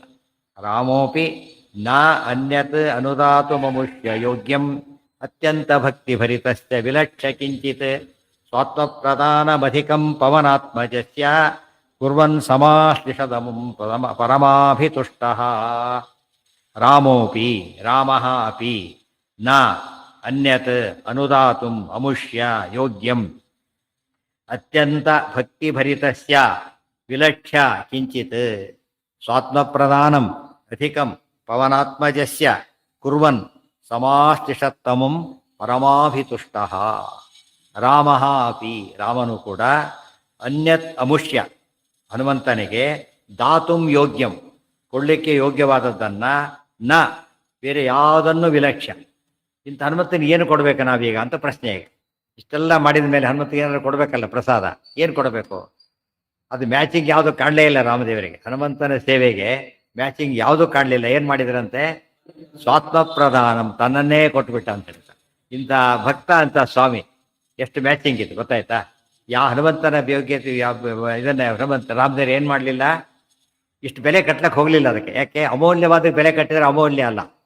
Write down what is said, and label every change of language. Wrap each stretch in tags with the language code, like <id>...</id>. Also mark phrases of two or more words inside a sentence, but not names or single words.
<sa>ರಾಮೋಪಿ ನ ಅನ್ಯತ್ ಅನುದಾತು ಮಮುಷ್ಯ ಯೋಗ್ಯಂ ಅತ್ಯಂತ ಭಕ್ತಿ ಭರಿತಸ್ಯ ವಿಲಕ್ಷ ಕಿಂಚಿತ್ ಸ್ವಾತ್ಮಪ್ರಧಾನಮಧಿಕಂ ಪವನಾತ್ಮಜಸ್ಯ ಕುರ್ವನ್ ಸಮಾಶ್ಲಿಷದಮುಂ ಪರಮಾಭಿತುಷ್ಟಃ ರಾಮೋಪಿ ರಾಮಃ ಅಪಿ ನ ಅನ್ಯತ್ ಅನುದಾತುಂ ಅಮುಷ್ಯ ಯೋಗ್ಯಂ ಅತ್ಯಂತ ಭಕ್ತಿಭರಿತಸ್ಯ ವಿಲಕ್ಷ್ಯ ಕಿಂಚಿತ್ ಸ್ವಾತ್ಮಪ್ರಧಾನಂ ಅಧಿಕಂ ಪವನಾತ್ಮಜಸ್ಯ ಕುರ್ವನ್ ಸಮಾಶ್ಲಿಷತ್ತಮಂ ಪರಮಾಭಿತುಷ್ಟಃ ರಾಮಃ ಅಪಿ</sa> <kn>ರಾಮನು ಕೂಡ</kn> <sa>ಅನ್ಯತ್ ಅಮುಷ್ಯ ಹನುಮಂತನಿಗೆ ದಾತುಂ ಯೋಗ್ಯಂ</sa> <kn>ಕೊಡಲಿಕ್ಕೆ ಯೋಗ್ಯವಾದದ್ದನ್ನು</kn> <sa>ನ</sa> <kn>ಬೇರೆ ಯಾವುದನ್ನು ವಿಲಕ್ಷ್ಯ ಇಂಥ ಹನುಮಂತನಿಗೆ ಏನು ಕೊಡಬೇಕು ನಾವೀಗ ಅಂತ ಪ್ರಶ್ನೆ ಈಗ ಇಷ್ಟೆಲ್ಲ ಮಾಡಿದ ಮೇಲೆ ಹನುಮಂತಿಗೆ ಏನಾದ್ರು ಕೊಡಬೇಕಲ್ಲ ಪ್ರಸಾದ ಏನು ಕೊಡಬೇಕು ಅದು ಮ್ಯಾಚಿಂಗ್ ಯಾವುದು ಕಾಣಲೇ ಇಲ್ಲ ರಾಮದೇವರಿಗೆ ಹನುಮಂತನ ಸೇವೆಗೆ ಮ್ಯಾಚಿಂಗ್ ಯಾವುದೂ ಕಾಣಲಿಲ್ಲ ಏನು ಮಾಡಿದ್ರಂತೆ ಸ್ವಾತ್ಮಪ್ರಧಾನಂ ತನ್ನನ್ನೇ ಕೊಟ್ಬಿಟ್ಟ ಅಂತ ಹೇಳ್ತಾರೆ ಇಂಥ ಭಕ್ತ ಅಂತ ಸ್ವಾಮಿ ಎಷ್ಟು ಮ್ಯಾಚಿಂಗ್ ಇದು ಗೊತ್ತಾಯ್ತಾ ಯಾವ ಹನುಮಂತನ ಯೋಗ್ಯತೆ ಇದನ್ನ ಹನುಮಂತ ರಾಮದೇವರು ಏನು ಮಾಡಲಿಲ್ಲ ಇಷ್ಟು ಬೆಲೆ ಕಟ್ಟಕ್ಕೆ ಹೋಗಲಿಲ್ಲ ಅದಕ್ಕೆ ಯಾಕೆ ಅಮೂಲ್ಯವಾದ ಬೆಲೆ ಕಟ್ಟಿದ್ರೆ ಅಮೂಲ್ಯ ಅಲ್ಲ</kn>